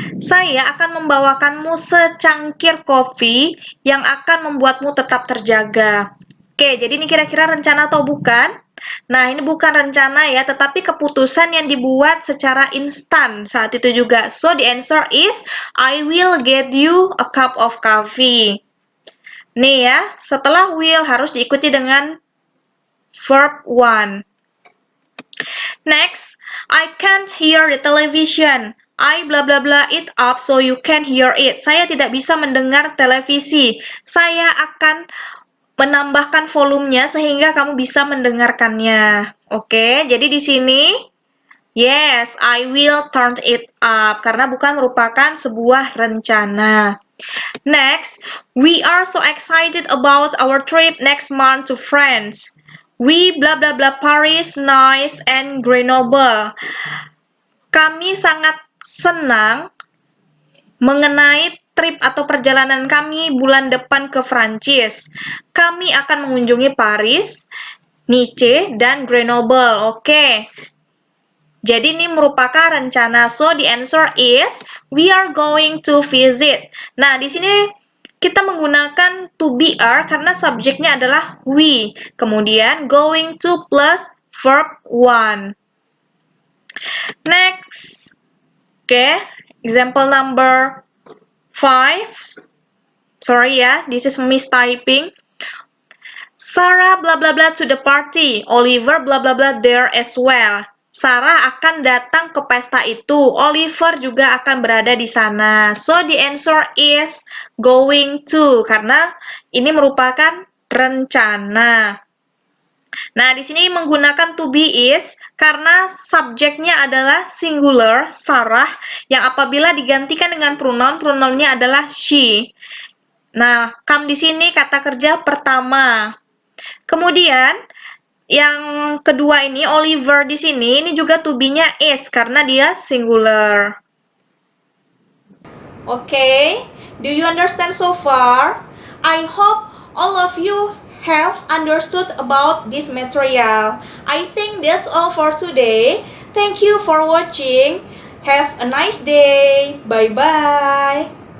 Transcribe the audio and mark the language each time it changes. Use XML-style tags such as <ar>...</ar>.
<id>Saya akan membawakanmu secangkir kopi yang akan membuatmu tetap terjaga. Oke, jadi ini kira-kira rencana atau bukan? Nah, ini bukan rencana, ya, tetapi keputusan yang dibuat secara instan saat itu juga.</id> <en>So, the answer is, I will get you a cup of coffee.</en> <id>Nih, ya, setelah will harus diikuti dengan verb 1.</id> <en>Next, I can't hear the television. I blah blah blah it up so you can hear it.</en> <id>Saya tidak bisa mendengar televisi. Saya akan menambahkan volumenya sehingga kamu bisa mendengarkannya. Oke, jadi di sini</id> <en>yes, I will turn it up</en> <id>karena bukan merupakan sebuah rencana.</id> <en>Next, we are so excited about our trip next month to France. We blah blah blah Paris, Nice, and Grenoble.</en> <id>Kami sangat senang mengenai trip atau perjalanan kami bulan depan ke Prancis. Kami akan mengunjungi Paris, Nice, dan Grenoble. Oke. Jadi ini merupakan rencana.</id> <en>So the answer is we are going to visit.</en> <id>Nah, di sini kita menggunakan to be are karena subjeknya adalah we. Kemudian going to plus verb one. Next.</id> <en>Okay, example number 5. Sorry ya, this is mistyping. Sarah blah blah blah to the party. Oliver blah blah blah there as well.</en> <id>Sarah akan datang ke pesta itu. Oliver juga akan berada di sana.</id> <en>So the answer is going to</en> <id>karena ini merupakan rencana. Nah, di sini menggunakan to be is karena subjeknya adalah singular, Sarah, yang apabila digantikan dengan pronoun, pronounnya adalah she. Nah, come di sini kata kerja pertama. Kemudian, yang kedua ini, Oliver di sini, ini juga to be-nya is karena dia singular.</id> <en>Okay, do you understand so far? I hope all of you have understood about this material. I think that's all for today. Thank you for watching. Have a nice day. Bye-bye.</en>